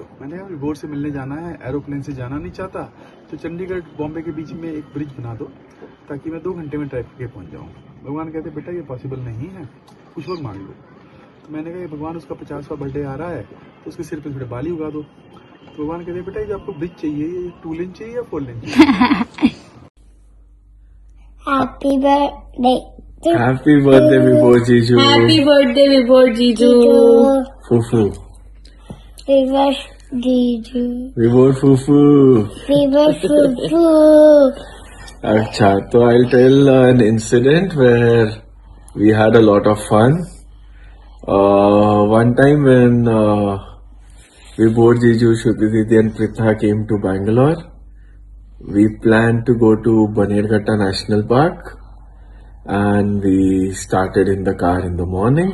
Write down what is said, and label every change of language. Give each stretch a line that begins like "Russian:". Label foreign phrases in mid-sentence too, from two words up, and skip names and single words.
Hindi: मैंने कहा विभोर से मिलने जाना है, एरोप्लेन से जाना नहीं चाहता, तो चंडीगढ़ बॉम्बे के बीच में एक ब्रिज बना दो ताकि मैं 2 घंटे में ट्रैफिक के पहुंच जाऊँ. भगवान कहते बेटा ये पॉसिबल नहीं है, कुछ और मांग लो. तो मैंने कहा भगवान उसका 50वां बर्थडे आ रहा है, तो उसके सिर पे थोड़े बाली उगा दो. तो भगवान कहते बेटा ये आपको ब्रिज चाहिए, ये 2 लेन चाहिए या 4 लेन चाहिए.
English: Happy birthday. Happy birthday, Vibhor Jiju. Happy birthday, Vibhor Jiju. Fufu. Vibhor Jiju. Vibhor Fufu. Vibhor Fufu. Acha, so I'll tell an incident where we had a lot of fun. One time when Vibhor Jiju, Shruti Didi and Pritha came to Bangalore, we planned to go to Banerghatta National Park, and we started in the car in the morning.